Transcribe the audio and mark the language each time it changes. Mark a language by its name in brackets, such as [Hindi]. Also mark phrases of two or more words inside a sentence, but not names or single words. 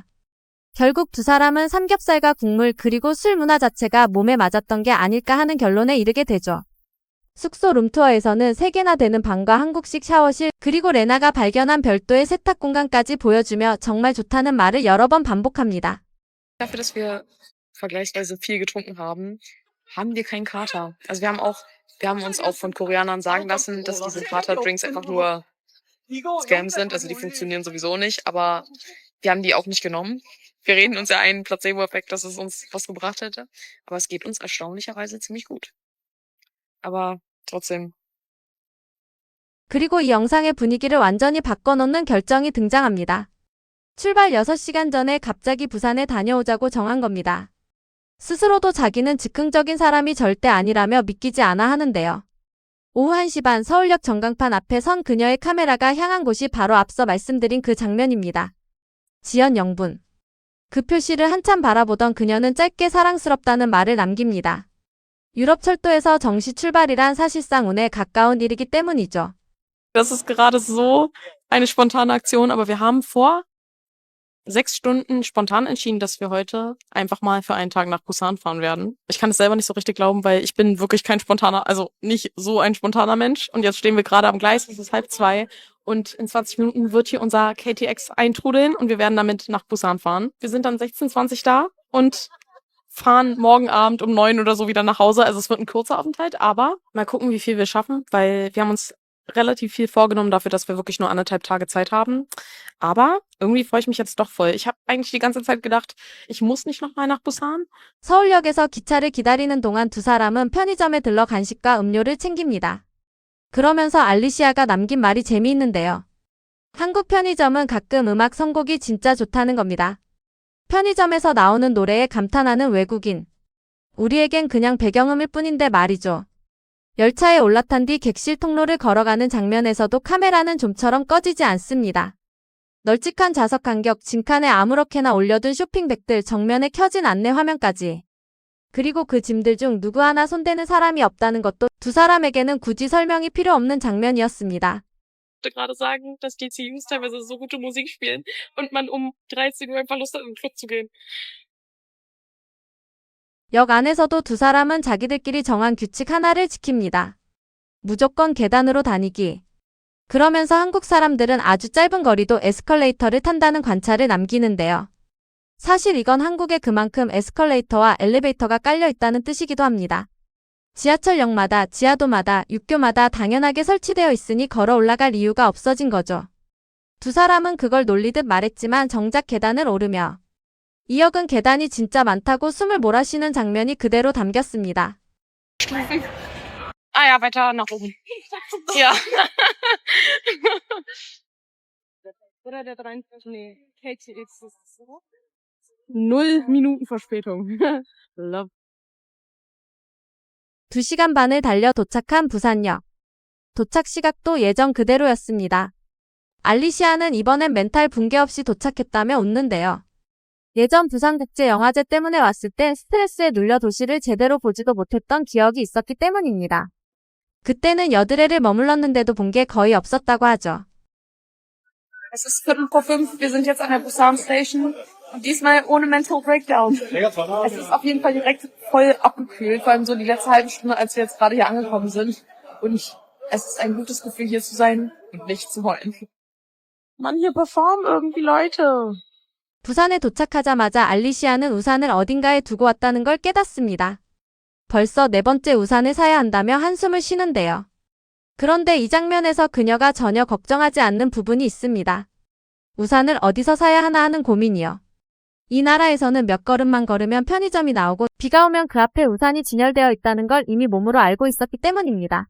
[Korean] 결국 두 사람은 삼겹살과 국물 그리고 술 문화 자체가 몸에 맞았던 게 아닐까 하는 결론에 이르게 되죠. 숙소 룸투어에서는 3개나 되는 방과 한국식 샤워실, 그리고 레나가 발견한 별도의 세탁 공간까지 보여주며 정말 좋다는 말을 여러 번 반복합니다. [German] Dafür, dass wir vergleichsweise viel getrunken haben, haben wir keinen Kater. Also wir haben uns auch von Koreanern sagen lassen, dass diese Kater-Drinks einfach nur Scams sind. Also die funktionieren sowieso nicht, aber wir haben die auch nicht genommen. Wir reden uns ja einen Placebo-Effekt, dass es uns was gebracht hätte. Aber es geht uns erstaunlicherweise ziemlich gut. Aber trotzdem. [Korean] 그리고 이 영상의 분위기를 완전히 바꿔놓는 결정이 등장합니다. 출발 6시간 전에 갑자기 부산에 다녀오자고 정한 겁니다. 스스로도 자기는 즉흥적인 사람이 절대 아니라며 믿기지 않아 하는데요. 오후 1시 반 서울역 전광판 앞에 선 그녀의 카메라가 향한 곳이 바로 앞서 말씀드린 그 장면입니다. 지연 영분. 그 표시를 한참 바라보던 그녀는 짧게 사랑스럽다는 말을 남깁니다. 유럽 철도에서 정시 출발이란 사실상 운에 가까운 일이기 때문이죠. [German] Das ist gerade so eine spontane Aktion, aber wir haben vor 6 Stunden spontan entschieden, dass wir heute einfach mal für einen Tag nach Busan fahren werden. Ich kann es selber nicht so richtig glauben, weil ich bin wirklich kein spontaner, also nicht so ein spontaner Mensch. Und jetzt stehen wir gerade am Gleis, es ist 1:30 und in 20 Minuten wird hier unser KTX eintrudeln und wir werden damit nach Busan fahren. Wir sind dann 16:20 da und fahren morgen Abend um 9 oder so wieder nach Hause. Also es wird ein kurzer Aufenthalt, aber mal gucken, wie viel wir schaffen, weil wir haben uns relativ viel vorgenommen dafür, dass wir wirklich nur 1,5 Tage Zeit haben. Aber irgendwie freue ich mich jetzt doch voll. Ich habe eigentlich die ganze Zeit gedacht, ich muss nicht nochmal nach Busan. [Korean] 서울역에서 기차를 기다리는 동안 두 사람은 편의점에 들러 간식과 음료를 챙깁니다. 그러면서 알리시아가 남긴 말이 재미있는데요. 한국 편의점은 가끔 음악 선곡이 진짜 좋다는 겁니다. 편의점에서 나오는 노래에 감탄하는 외국인. 우리에겐 그냥 배경음일 뿐인데 말이죠. 열차에 올라탄 뒤 객실 통로를 걸어가는 장면에서도 카메라는 좀처럼 꺼지지 않습니다. 널찍한 좌석 간격, 짐칸에 아무렇게나 올려둔 쇼핑백들, 정면에 켜진 안내 화면까지. 그리고 그 짐들 중 누구 하나 손대는 사람이 없다는 것도 두 사람에게는 굳이 설명이 필요 없는 장면이었습니다. [German] Ich wollte gerade sagen, dass die CUs teilweise so gute Musik spielen und man um 13 Uhr einfach Lust hat, in den Club zu gehen. [Korean] 역 안에서도 두 사람은 자기들끼리 정한 규칙 하나를 지킵니다. 무조건 계단으로 다니기. 그러면서 한국 사람들은 아주 짧은 거리도 에스컬레이터를 탄다는 관찰을 남기는데요. 사실 이건 한국에 그만큼 에스컬레이터와 엘리베이터가 깔려 있다는 뜻이기도 합니다. 지하철역마다, 지하도마다, 육교마다 당연하게 설치되어 있으니 걸어 올라갈 이유가 없어진 거죠. 두 사람은 그걸 놀리듯 말했지만 정작 계단을 오르며 이 역은 계단이 진짜 많다고 숨을 몰아쉬는 장면이 그대로 담겼습니다. [German] Ah ja, weiter nach oben. Ja. Oder der 23, nee, KTX ist es so. 0 Minuten Verspätung. Love. [Korean] 2시간 반을 달려 도착한 부산역. 도착 시각도 예정 그대로였습니다. 알리시아는 이번엔 멘탈 붕괴 없이 도착했다며 웃는데요. 예전 부산국제영화제 때문에 왔을 때 스트레스에 눌려 도시를 제대로 보지도 못했던 기억이 있었기 때문입니다. 그때는 여드레를 머물렀는데도 본 게 거의 없었다고 하죠. [German] Es ist 4:45, wir sind jetzt an der Busan Station und diesmal ohne [English] Mental Breakdown. [German] Es ist auf jeden Fall direkt voll abgekühlt, vor allem so die letzte halbe Stunde, als wir jetzt gerade hier angekommen sind. Und es ist ein gutes Gefühl, hier zu sein und nicht zu heulen. Mann, hier performen irgendwie Leute. [Korean] 부산에 도착하자마자 알리시아는 우산을 어딘가에 두고 왔다는 걸 깨닫습니다. 벌써 4번째 우산을 사야 한다며 한숨을 쉬는데요. 그런데 이 장면에서 그녀가 전혀 걱정하지 않는 부분이 있습니다. 우산을 어디서 사야 하나 하는 고민이요. 이 나라에서는 몇 걸음만 걸으면 편의점이 나오고 비가 오면 그 앞에 우산이 진열되어 있다는 걸 이미 몸으로 알고 있었기 때문입니다.